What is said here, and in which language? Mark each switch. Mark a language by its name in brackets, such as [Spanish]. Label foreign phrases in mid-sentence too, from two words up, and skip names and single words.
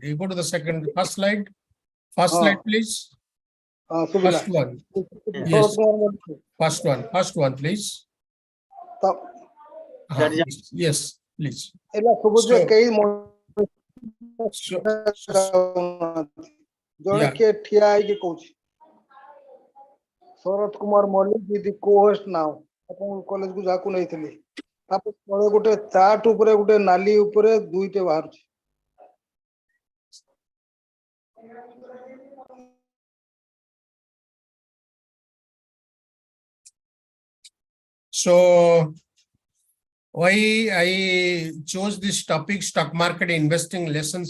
[English] You go to the first slide. First slide, please. First one. Yes. First one, please. That is- Yes, please. So, [Odia] ଜଣେ କିଏ ଠିଆ ହେଇକି କହୁଛି ଶରତ କୁମାର ମଲ୍ଲିକ [English] with the co-host now [Odia] ଆପଣଙ୍କ କଲେଜକୁ ଯାହାକୁ ନେଇଥିଲି ତାପରେ ତଳେ ଗୋଟେ ଚାର୍ଟ ଉପରେ ଗୋଟେ ନାଲି ଉପରେ ଦୁଇଟେ ବାହାରୁଛି [English] So why I chose this topic, stock market investing lessons